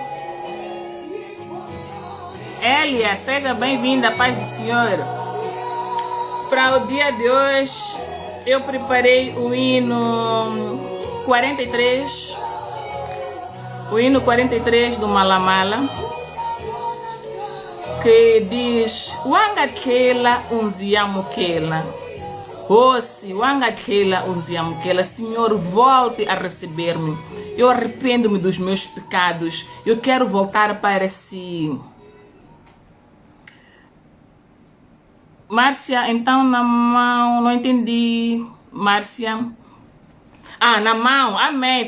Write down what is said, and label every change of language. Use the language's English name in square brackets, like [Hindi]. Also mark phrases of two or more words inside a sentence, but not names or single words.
[Portuguese] Elia, seja bem-vinda, a paz do Senhor. Para o dia de hoje, eu preparei o hino 43, o hino 43 do Malamala, que diz: [Kimbundu] Wangakela unziamukela. Osi, wangakela unziamukela. [Portuguese] Senhor, volte a receber-me. Eu arrependo-me dos meus pecados. Eu quero voltar para si. Márcia, então na mão, não entendi. Márcia. Ah, na mão, amém.